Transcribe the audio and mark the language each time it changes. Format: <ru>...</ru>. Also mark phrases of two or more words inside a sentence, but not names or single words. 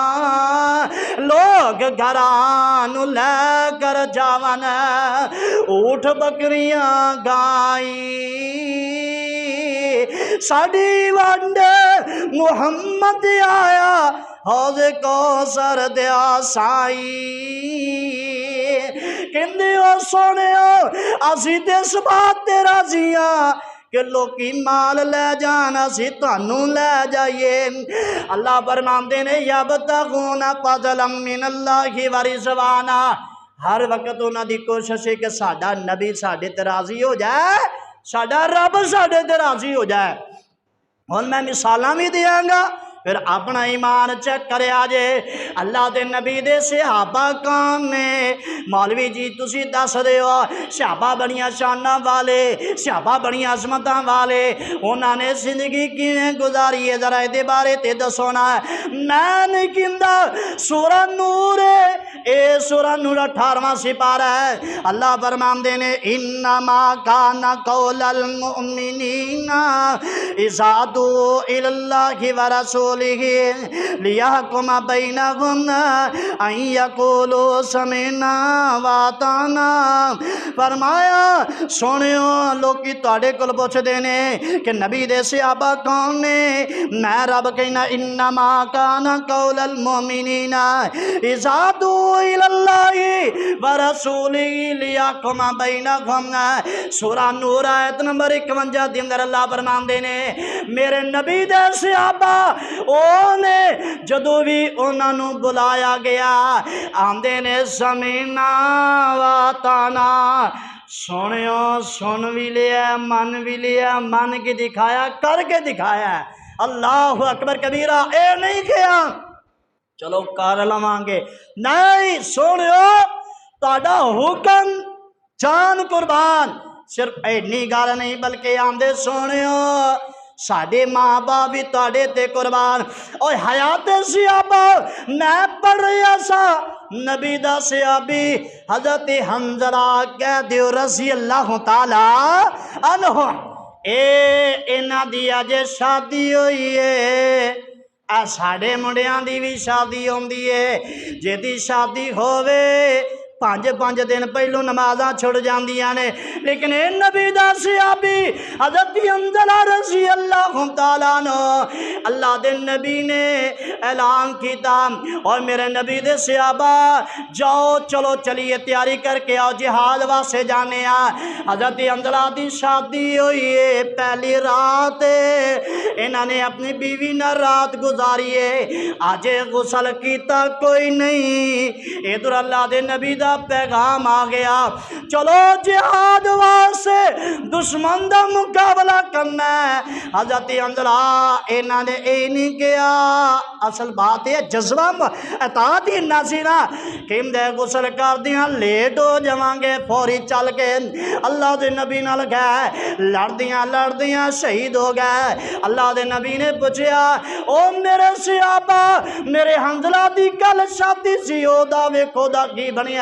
<pa>لوگ گھراں لے کر جاون اوٹھ بکریاں گائی، ساڈی ونڈ محمد آیا حوض کوثر دیا سائیں. کہندے او سوہنیا اسی تے اس بات تے راضی ہاں کہ لوکی مال لے جان، اسی تہانوں لے جائیے. اللہ فرماندے نے</pa> <ar>يبتغون فضلا من الله ورضوانا,</ar> <pa>ہر وقت انہاں دی کوشش ہے کہ ساڈا نبی ساڈے تے راضی ہو جائے، ساڈا رب ساڈے تے راضی ہو جائے. ہن میں مثالاں بھی دینگا، پھر اپنا ایمان چیک کریا جے. اللہ کے نبی دے صحابہ کون نے? مولوی جی تسی دس دے ہو. صحابہ بڑیاں شاناں والے، صحابہ بڑیاں عظمتاں والے، انہوں نے زندگی کویں گزاری ہے، ذرا یہ بارے تے دسو نا. میں نہیں کہتا، سورہ نور اے سورہ نور 18واں سپارہ ہے. اللہ فرماتے نے</pa> <ar>إنما كان قول المؤمنين إذا دعوا إلى الله ورسوله ليحكم بينهم أن يقولوا سمعنا وأطعنا.</ar> <pa>فرمایا سنیو، لوگ تہاڈے کول پچھدے نے کہ نبی دے صحابہ کون نے? میں رب کہنا</pa> <ar>إنما كان قول المؤمنين إذا دعوا إلى الله ورسوله ليحكم بينهم.</ar> <pa>سورہ نور آیت نمبر 51 کے اندر اللہ فرماتے نے میرے نبی دے صحابہ اونے جدوں بھی انہوں نے بلایا گیا آندے نے</pa> <ar>سمعنا وأطعنا.</ar> <pa>سنیو، سن بھی لیا، من بھی لیا، من کے دکھایا، کر کے دکھایا.</pa> <ar>الله أكبر كبيرا.</ar> <pa>اے نہیں کیا چلو کر لواں گے، نہیں سنیو، تہاڈا حکم جان قربان. صرف اینی گل نہیں بلکہ آندے سنیو ساڈے ماں باپ بھی تہاڈے تے قربان. اور حیات صحابہ میں پڑھ رہا سا، نبی دا صحابی حضرت حنظلہ کہہ دیو</pa> <ar>رضي الله تعالى عنه,</ar> <pa>اے انہاں دی اجے شادی ہوئی ہے. آ ساڈے منڈیاں دی بھی شادی ہوندی ہے، جہدی شادی ہووے 5-5 دن پہلوں نمازاں چھڈ جاندیاں نے، لیکن اے نبی دا صحابی حضرت حنظلہ</pa> <ar>رضي الله تعالى عنه,</ar> <pa>اللہ دے نبی نے اعلان کیا اور میرے نبی دے صحابہ جاؤ چلو چلیے تیاری کر کے آؤ، جہاد واسطے جانے آ. حضرت حنظلہ دی شادی ہوئی ہے، پہلی رات انہوں نے اپنی بیوی نال رات گزاری ہے. آج غسل کیا کوئی نہیں، ادھر اللہ دے نبی دا پیغام آ گیا، چلو جہاد واسطے دشمن دا مقابلہ کرنا ہے. حضرت حنظلہ انہوں نے یہ نہیں کیا، اصل بات ہے جذبہ اطاعت ہی اینا سی نا کہ غسل کر دیاں لیٹ ہو جاواں گے، فوری چل کے اللہ دے نبی نال گئے، لڑدیاں لڑدیاں شہید ہو گئے. اللہ دے نبی نے پوچھا او میرے صحابہ میرے حنظلہ دی کل شادی سی، اودا ویکھو دا کی بنیا.</pa>